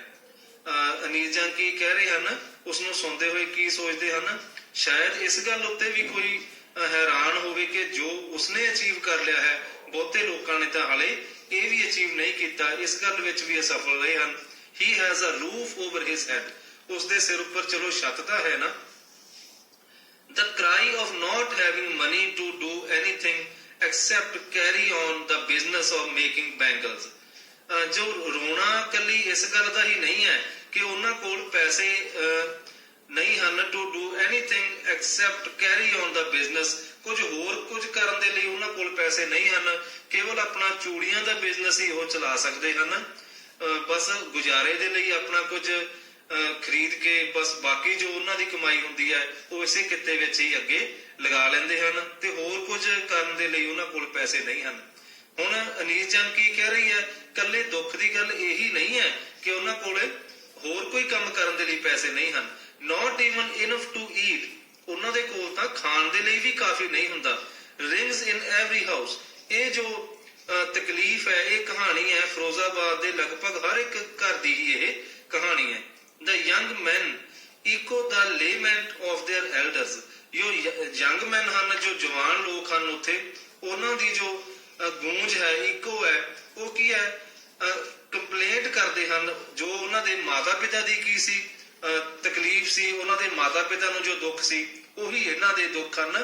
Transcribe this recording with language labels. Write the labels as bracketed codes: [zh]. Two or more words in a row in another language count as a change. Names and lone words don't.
[pa] ਅਨੀਸ ਜੰਗ ਕੀ ਕਹਿ ਰਹੇ ਹਨ, ਉਸਨੂੰ ਸੁਣਦੇ ਹੋਏ ਕੀ ਸੋਚਦੇ ਹਨ? ਸ਼ਾਇਦ ਇਸ ਗੱਲ ਉੱਤੇ ਵੀ ਕੋਈ ਹੈਰਾਨ ਹੋਵੇ ਕਿ ਜੋ ਉਸਨੇ ਅਚੀਵ ਕਰ ਲਿਆ ਹੈ, ਬਹੁਤੇ ਲੋਕਾਂ ਨੇ ਤਾਂ ਹਾਲੇ ਇਹ ਵੀ ਅਚੀਵ ਨਹੀਂ ਕੀਤਾ, ਇਸ ਗੱਲ ਵਿੱਚ ਵੀ ਅਸਫਲ ਰਹੇ ਹਨ। [en] He has a roof over his head, [pa] ਉਸਦੇ ਸਿਰ ਉੱਪਰ ਚਲੋ ਛੱਤ ਤਾਂ ਹੈ ਨਾ। [en] The cry of not having money to do anything except carry on the business of making bangles। [pa] ਜੋ ਰੋਣਾ ਕੱਲੀ ਇਸ ਗੱਲ ਦਾ ਹੀ ਨਹੀਂ ਹੈ ਕਿ ਉਹਨਾਂ ਕੋਲ ਪੈਸੇ ਨਹੀਂ ਹਨ [en] to do anything except carry on the business, [pa] ਕੁਝ ਹੋਰ ਕੁਝ ਕਰਨ ਦੇ ਲਈ ਉਹਨਾਂ ਕੋਲ ਪੈਸੇ ਨਹੀਂ ਹਨ, ਕੇਵਲ ਆਪਣਾ ਚੂੜੀਆਂ ਦਾ ਬਿਜ਼ਨਸ ਹੀ ਉਹ ਚਲਾ ਸਕਦੇ ਹਨ। ਬਸ ਗੁਜ਼ਾਰੇ ਦੇ ਲਈ ਆਪਣਾ ਕੁਝ ਖਰੀਦ ਕੇ ਬਸ ਬਾਕੀ ਜੋ ਉਹਨਾਂ ਦੀ ਕਮਾਈ ਹੁੰਦੀ ਹੈ ਉਹ ਇਸੇ ਕਿੱਤੇ ਵਿੱਚ ਹੀ ਅੱਗੇ ਲਗਾ ਲੈਂਦੇ ਹਨ, ਤੇ ਹੋਰ ਕੁਝ ਕਰਨ ਦੇ ਲਈ ਉਹਨਾਂ ਕੋਲ ਪੈਸੇ ਨਹੀਂ ਹਨ। ਹੁਣ ਅਨੀਸ ਜੰਗ ਕੀ ਕਹਿ ਰਹੀ ਹੈ, ਕੱਲੇ ਦੁੱਖ ਦੀ ਗੱਲ ਇਹੀ ਨਹੀਂ ਹੈ ਕਿ ਉਹਨਾਂ ਕੋਲ ਹੋਰ ਕੋਈ ਕੰਮ ਕਰਨ ਦੇ ਲਈ ਪੈਸੇ ਨਹੀਂ ਹਨ। [en] Not even enough to eat, [pa] ਉਹਨਾਂ ਦੇ ਕੋਲ ਤਾਂ ਖਾਣ ਦੇ ਲਈ ਵੀ ਕਾਫੀ ਨਹੀਂ ਹੁੰਦਾ। [en] rings in every house, [pa] ਇਹ ਜੋ ਤਕਲੀਫ ਹੈ, ਇਹ ਕਹਾਣੀ ਹੈ ਫਿਰੋਜ਼ਾਬਾਦ ਦੇ ਲਗਭਗ ਹਰ ਇੱਕ ਘਰ ਦੀ ਹੀ ਇਹ ਕਹਾਣੀ ਹੈ। [en] the young man echo the lament of their elders, [pa] ਜੋ [en] young man [pa] ਹਨ, ਜੋ ਜਵਾਨ ਲੋਕ ਹਨ ਉੱਥੇ, ਉਹਨਾਂ ਦੀ ਜੋ ਗੂੰਜ ਹੈ, ਇੱਕੋ ਹੈ, ਉਹ ਕੀ ਹੈ, ਕੰਪਲੇਂਟ ਕਰਦੇ ਹਨ ਜੋ ਉਹਨਾਂ ਦੇ ਮਾਤਾ ਪਿਤਾ ਦੀ ਕੀ ਸੀ ਤਕਲੀਫ ਸੀ, ਉਹਨਾਂ ਦੇ ਮਾਤਾ ਪਿਤਾ ਨੂੰ ਜੋ ਦੁੱਖ ਸੀ ਉਹੀ ਇਹਨਾਂ ਦੇ ਦੁੱਖ ਹਨ।